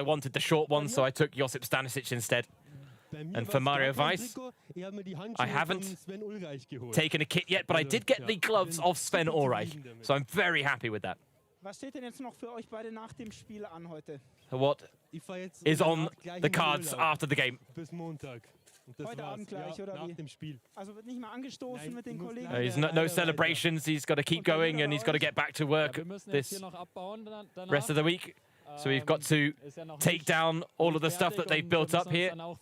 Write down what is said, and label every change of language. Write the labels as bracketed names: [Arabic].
[English] I wanted the short one, so I took Josip Stanisic instead. And for Mario Weiss, I haven't taken a kit yet, but I did get the gloves of Sven Ulreich, so I'm very happy with that. [German] Was steht denn jetzt noch für euch beide nach dem Spiel an heute? [English] What is on the cards after the game? [German] Heute Abend gleich, oder wie? Also wird nicht mal angestoßen mit den Kollegen? [English] He's no celebrations. He's got to keep going, and he's got to get back to work this rest of the week. So we've got to take down all of the stuff that they've built up here.